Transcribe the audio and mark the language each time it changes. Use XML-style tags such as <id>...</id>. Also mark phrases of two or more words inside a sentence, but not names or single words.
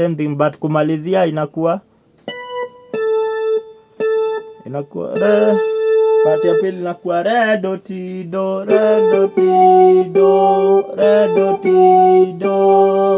<en>same thing, but</en> <sw>kumalizia inakuwa re Part ya pili inakuwa re do ti do, re do ti do, re do ti do.</sw>